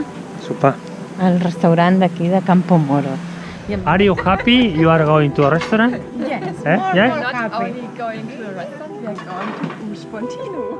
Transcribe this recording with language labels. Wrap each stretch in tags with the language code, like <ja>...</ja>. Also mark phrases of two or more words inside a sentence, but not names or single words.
<ca>A sopar. Al restaurant d'aquí de Campo Moro.</ca> <en>Are you happy you are going to a restaurant? Yes. Yes? Not only going to a restaurant, we are going to Spontino.</en>